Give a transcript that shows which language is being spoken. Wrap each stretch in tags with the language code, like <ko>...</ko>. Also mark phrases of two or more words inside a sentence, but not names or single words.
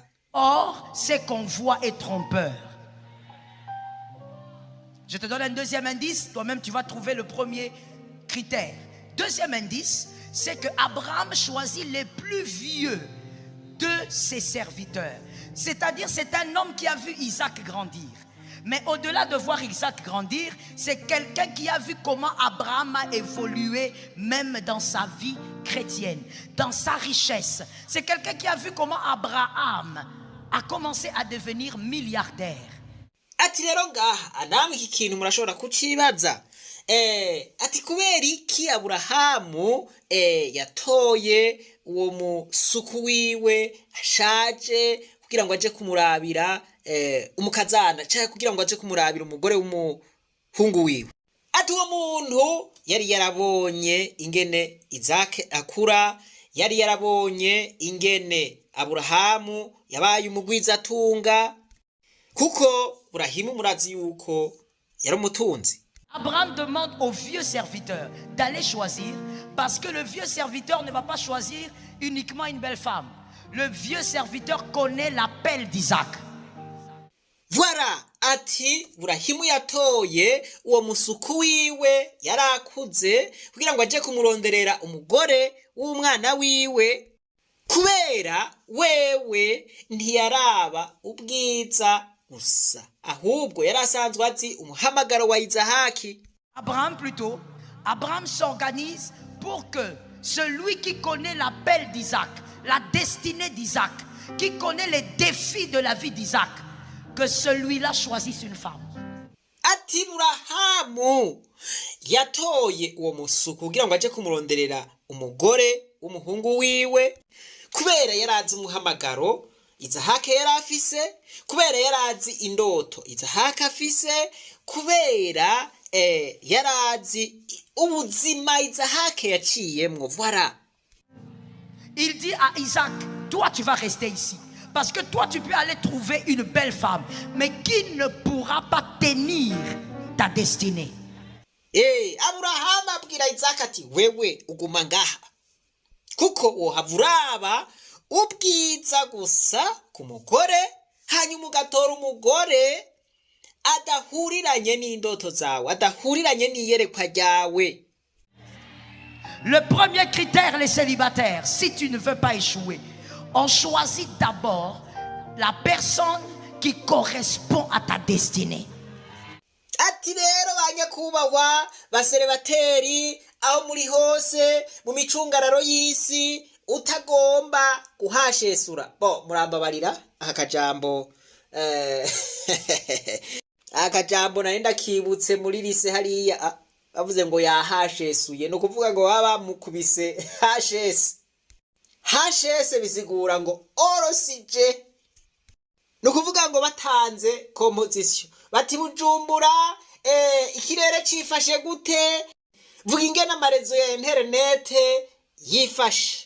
<fr>Or, ce qu'on voit est trompeur. Je te donne un deuxième indice, toi-même tu vas trouver le premier critère. Deuxième indice, c'est que Abraham choisit les plus vieux de ses serviteurs. C'est-à-dire, c'est un homme qui a vu Isaac grandir. Mais au-delà de voir Isaac grandir, c'est quelqu'un qui a vu comment Abraham a évolué même dans sa vie chrétienne, dans sa richesse. C'est quelqu'un qui a vu comment Abraham a commencé à devenir milliardaire.</fr> <rn>Ati rero ngaha anamwe iki kintu murashobora kucibaza ati kubera iki Aburahamu yatoye uwo musuku wiwe ashaje kugira ngo aje kumurabira umukazana cyangwa kugira ngo aje kumurabira umugore w'umuhungu wiwe. Ati uwo muntu yari yarabonye ingene Isaac akura, yari yarabonye ingene Aburahamu yabaye umugwizatunga kuko Burahimu murazi yuko yari umutunzi.</rn> <fr>Abraham demande au vieux serviteur d'aller choisir, parce que le vieux serviteur ne va pas choisir uniquement une belle femme. Le vieux serviteur connaît l'appel d'Isaac. Voilà,</fr> <rn>ati Burahimu yatoye uwo musuku wiwe yarakuze kugira ngo aje kumuronderera umugore w'umwana wiwe kubera wewe ntiyaraba ubwiza gusa ahubwo yarasanzwe azi umuhamagaro wa Izahaki.</rn> <fr>Abraham s'organise pour que celui qui connaît l'appel d'Isaac, la destinée d'Isaac, qui connaît les défis de la vie d'Isaac, que celui-là choisisse une femme.</fr> <rn>Ati Burahamu yatoye uwo musuku kugira ngo aje kumuronderera umugore w'umuhungu wiwe kubera yarazi umuhamagaro Izahaka yari afise, kubera yarazi indoto Izahaka afise, kubera yarazi ubuzima Izahaka yaciyemwo.</rn> <fr>Voilà. Il dit à Isaac, toi tu vas rester ici. Parce que toi tu peux aller trouver une belle femme, mais qui ne pourra pas tenir ta destinée.</fr> <rn>Abraham abwira Isaac ati wewe uguma ngaha kuko wohavuraba ubwiza gusa ku mugore hanyuma ugatora umugore adahuriranye n'indoto zawe, adahuriranye n'iyerekwa ryawe.</rn> <fr>Le premier critère, les célibataires, si tu ne veux pas échouer, on choisit d'abord la personne qui correspond à ta destinée.</fr> <rn>Ati rero banyakubahwa baselebateri aho muri hose mu micungararo y'isi utagomba guhashesura. Bo murambabarira akajambo akajambo narenda kibutse muri lise hariya bavuze ngo yahashesuye, no kuvuga ngo baba mukubise hashese bisigura ngo orosije, no kuvuga ngo batanze composition bati Bujumbura ikirere cifashe gute, vuga ingena amarezo ya internet yifashe.</rn>